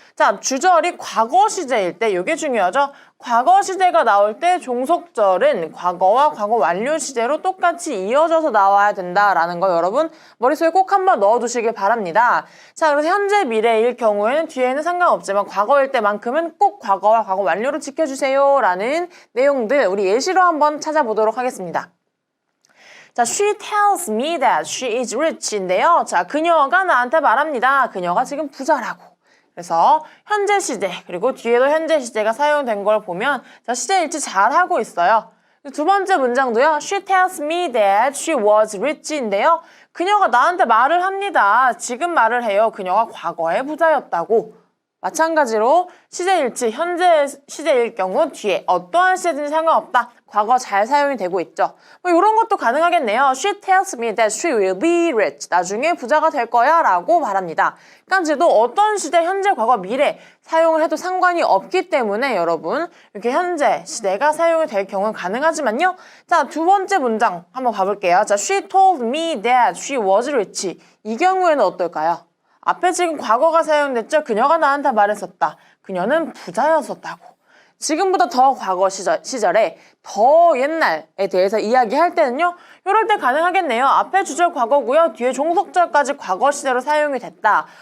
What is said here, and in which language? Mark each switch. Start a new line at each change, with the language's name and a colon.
Korean: 자, 주절이 과거 시제일 때 이게 중요하죠. 과거 시제가 나올 때 종속절은 과거와 과거 완료 시제로 똑같이 이어져서 나와야 된다라는 거 여러분 머릿속에 꼭 한번 넣어두시길 바랍니다. 자, 그래서 현재 미래일 경우에는 뒤에는 상관없지만 과거일 때만큼은 꼭 과거와 과거 완료를 지켜주세요 라는 내용들 우리 예시로 한번 찾아보도록 하겠습니다.
English: 자, she tells me that she is rich
Korean: 인데요. 자, 그녀가 나한테 말합니다. 그녀가 지금 부자라고. 그래서 현재 시제 그리고 뒤에도 현재 시제가 사용된 걸 보면 자, 시제 일치 잘 하고 있어요. 두 번째 문장도요.
English: She tells me that she was rich
Korean: 인데요. 그녀가 나한테 말을 합니다. 지금 말을 해요. 그녀가 과거에 부자였다고. 마찬가지로 시제일치, 현재 시제일 경우 뒤에 어떠한 시제든지 상관없다. 과거 잘 사용이 되고 있죠. 뭐 이런 것도 가능하겠네요.
English: She tells me that she will be rich.
Korean: 나중에 부자가 될 거야 라고 말합니다. 깐지도 어떤 시제, 현재, 과거, 미래 사용을 해도 상관이 없기 때문에 여러분 이렇게 현재 시대가 사용이 될 경우는 가능하지만요. 자, 두 번째 문장 한번 봐볼게요.
English: 자, she told me that she was rich.
Korean: 이 경우에는 어떨까요? 앞에 지금 과거가 사용됐죠? 그녀가 나한테 말했었다. 그녀는 부자였었다고. 지금보다 더 과거 시절에 더 옛날에 대해서 이야기할 때는요. 이럴 때 가능하겠네요. 앞에 주절 과거고요. 뒤에 종속절까지 과거 시제로 사용이 됐다.